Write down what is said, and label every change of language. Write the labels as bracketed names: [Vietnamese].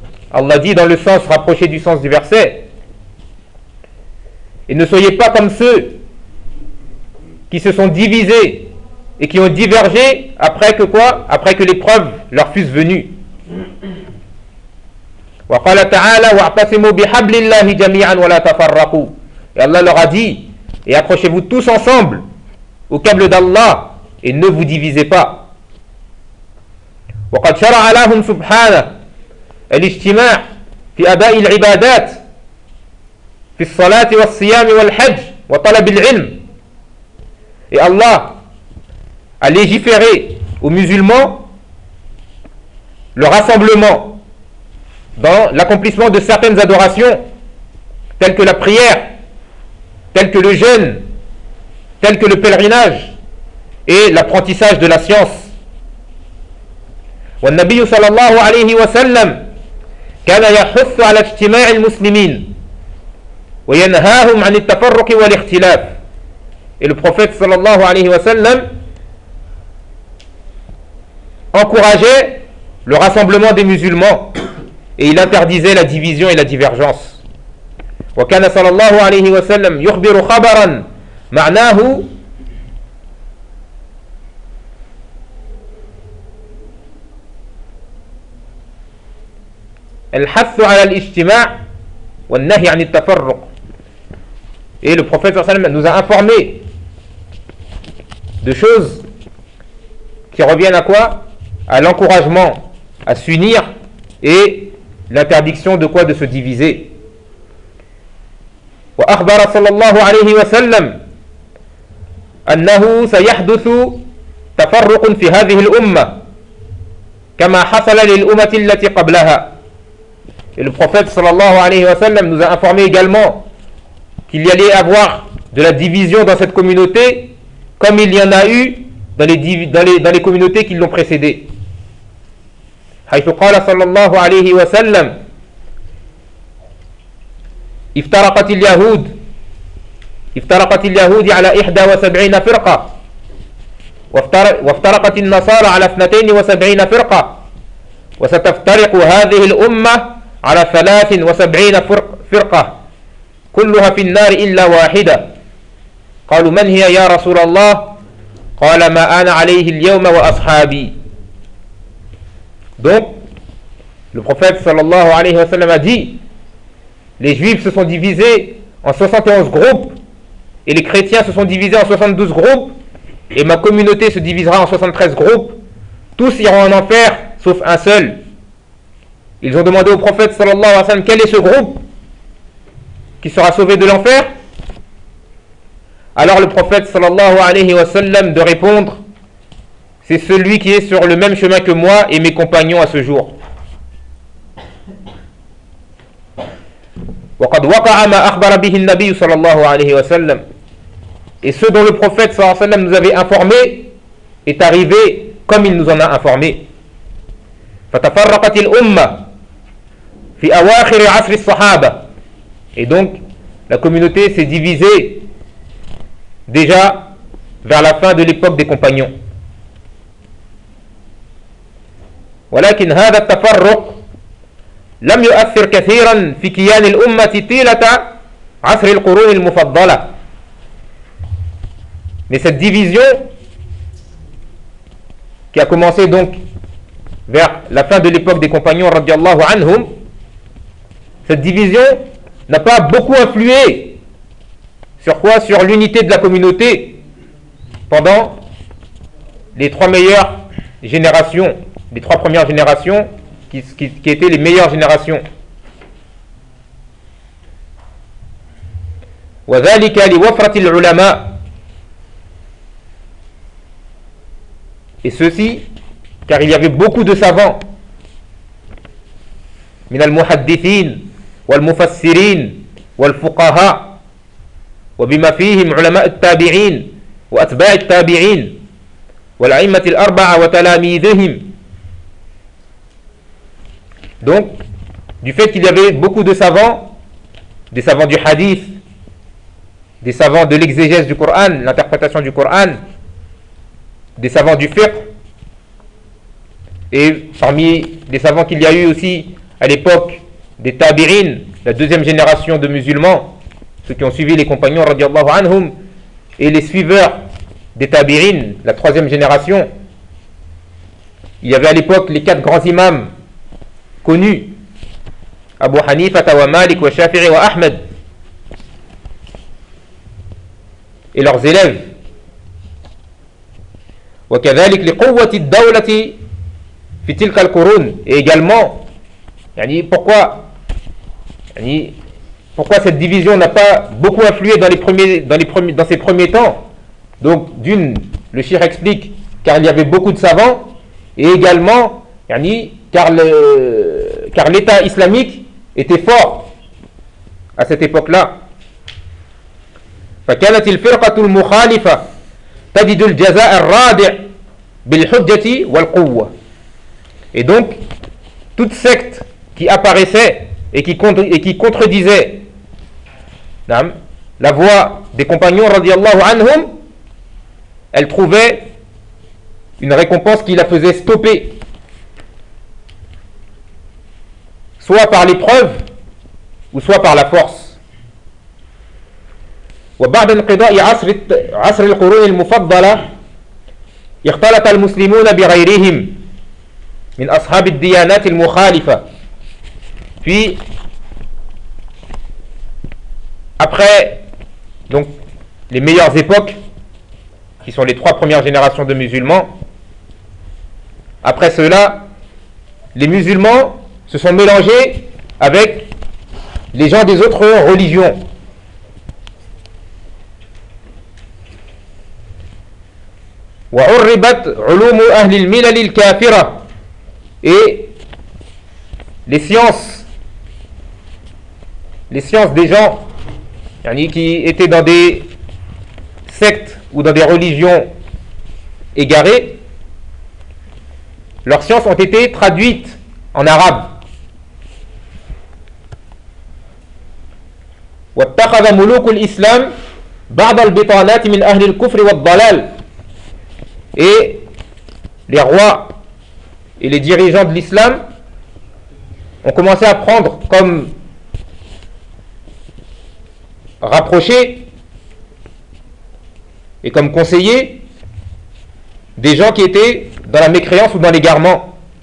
[French] Allah dit dans le sens rapproché du sens du verset, et ne soyez pas comme ceux qui se sont divisés et qui ont divergé après que quoi ? Après que les preuves leur fussent venues. [Arabic] وقال تعالى واعتصموا بحبل الله جميعا ولا تفرقوا. [French] Et Allah leur a dit, et accrochez-vous tous ensemble au câble d'Allah et ne vous divisez pas. [Arabic] وقد شرع لهم سبحانه الاجتماع في أداء العبادات في الصلاة والصيام والحج وطلب العلم. [French] Et Allah a légiféré aux musulmans le rassemblement dans l'accomplissement de certaines adorations, telles que la prière tels que le jeûne, tels que le pèlerinage et l'apprentissage de la science. [Arabic] والنبي صلى الله عليه وسلم كان يحث على اجتماع المسلمين وينهاهم عن التفرق والاختلاف. [French] Et le prophète [Arabic] صلى الله عليه وسلم [French] encourageait le rassemblement des musulmans et il interdisait la division et la divergence. [Arabic] وكان صلى الله عليه وسلم يخبر خبرا معناه الحث على الاجتماع والنهي عن التفرق. [French] Et le prophète [Arabic] صلى الله عليه وسلم [French] nous a informé de choses qui reviennent à quoi? À l'encouragement à s'unir et l'interdiction de quoi? De se diviser. [Arabic] وأخبر صلى الله عليه وسلم أنه سيحدث تفرق في هذه الأمة كما حصل للأمة التي قبلها. [French] Et le prophète [Arabic] sallallahu alayhi wa sallam [French] nous a informé également qu'il y allait avoir de la division dans cette communauté comme il y en a eu dans les communautés qui l'ont précédé. [Arabic] حيث قال صلى الله عليه وسلم افترقت اليهود على 71 فرقة وافترقت النصارى على 72 فرقة وستفترق هذه الأمة على 73 فرقة كلها في النار إلا واحدة. قالوا من هي يا رسول الله؟ قال ما أنا عليه اليوم وأصحابي. [French] Donc le prophète [Arabic] sallallahu alayhi wa sallam [French] a dit: les juifs se sont divisés en 71 groupes et les chrétiens se sont divisés en 72 groupes et ma communauté se divisera en 73 groupes. Tous iront en enfer sauf un seul. Ils ont demandé au prophète [Arabic] sallallahu alayhi wa sallam: [French] quel est ce groupe qui sera sauvé de l'enfer? Alors le prophète [Arabic] sallallahu alayhi wa sallam [French] de répondre: c'est celui qui est sur le même chemin que moi et mes compagnons à ce jour. [Arabic] وقد وقع ما أخبر به النبي صلى الله عليه وسلم. [French] Et ce dont le prophète [Arabic] صلى الله عليه وسلم [French] nous avait informé est arrivé comme il nous en a informé. [Arabic] فتفرقت الأمة في أواخر عصر الصحابة. [French] Et donc la communauté s'est divisée déjà vers la fin de l'époque des compagnons. [Arabic] ولكن هذا التفرق لم يؤثر كثيرا في كيان الأمة طيلة عصر القرون المفضلة. [French] Mais cette division qui a commencé donc vers la fin de l'époque des compagnons [Arabic] radiallahu anhum, [French] cette division n'a pas beaucoup influé sur quoi? Sur l'unité de la communauté pendant les trois meilleures générations, les trois premières générations qui étaient les meilleures générations. [Arabic] وذلك لوفرة العلماء. [French] Et ceci car il y avait beaucoup de savants. [Arabic] من المحدثين والمفسرين والفقهاء وبما فيهم علماء التابعين وأتباع التابعين والأئمة الأربعة وتلاميذهم. [French] Donc, du fait qu'il y avait beaucoup de savants, des savants du hadith, des savants de l'exégèse du Coran, l'interprétation du Coran, des savants du fiqh, et parmi les savants qu'il y a eu aussi à l'époque des tabirines, la deuxième génération de musulmans, ceux qui ont suivi les compagnons [Arabic] radiallahu anhum, [French] et les suiveurs des tabirines, la troisième génération, il y avait à l'époque les quatre grands imams connu, Abu Hanifa, wa Malik, wa Shafi'i, wa Ahmed, et leurs élèves. [Arabic] وكذلك لقوة الدولة في تلك القرون. [French] Et également, pourquoi cette division n'a pas beaucoup influé dans ces premiers temps? Donc, d'une, le Cheikh explique car il y avait beaucoup de savants, et également, car l'État islamique était fort à cette époque-là. [Arabic] فكانت الفرقة المخالفة تجد الجزاء الرادع بالحجة والقوة. [French] Et donc, toute secte qui apparaissait et qui contredisait la voix des compagnons [Arabic] radiallahu anhum, [French] elle trouvait une récompense qui la faisait stopper, soit par l'épreuve ou soit par la force. [Arabic] وبعد انقضاء عصر القرون المفضلة اختلط المسلمون بغيرهم من أصحاب الديانات المخالفة. [French] Puis, après donc les meilleures époques, qui sont les trois premières générations de musulmans, après cela, les musulmans se sont mélangés avec les gens des autres religions. [Arabic] وعربت علوم أهل الملل الكافرة. [French] Et les sciences des gens qui étaient dans des sectes ou dans des religions égarées, leurs sciences ont été traduites en arabe. [Arabic] واتخذ ملوك الإسلام بعض البطانات من أهل الكفر والضلال. [French] Et les rois et les dirigeants de l'islam ont commencé à prendre comme rapprochés et comme conseillers des gens qui étaient dans la mécréance ou dans l'égarement.